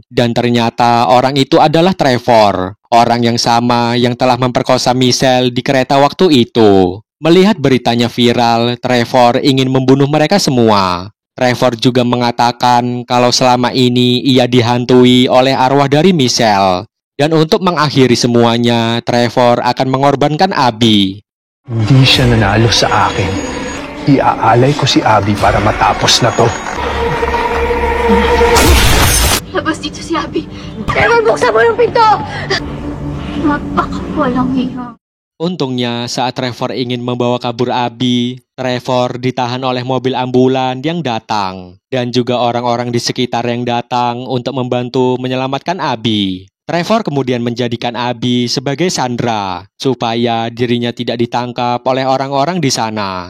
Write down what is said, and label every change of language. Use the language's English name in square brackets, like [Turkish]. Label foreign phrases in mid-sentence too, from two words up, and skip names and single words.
[Indonesian] Dan ternyata orang itu adalah Trevor, orang yang sama yang telah memperkosa Michelle di kereta waktu itu. Melihat beritanya viral, Trevor ingin membunuh mereka semua. Trevor juga mengatakan kalau selama ini ia dihantui oleh arwah dari Michelle. Dan untuk mengakhiri semuanya, Trevor akan mengorbankan Abby. [Filipino] Hindi siya nanalo sa akin. Iaalay ko si Abby para matapos na to. labas dito si Abby. Trevor, buksan mo yung pinto! Mapakawalang hiya. [Indonesian] Untungnya saat Trevor ingin membawa kabur Abby, Trevor ditahan oleh mobil ambulan yang datang. Dan juga orang-orang di sekitar yang datang untuk membantu menyelamatkan Abby. Trevor kemudian menjadikan Abby sebagai sandera supaya dirinya tidak ditangkap oleh orang-orang di sana.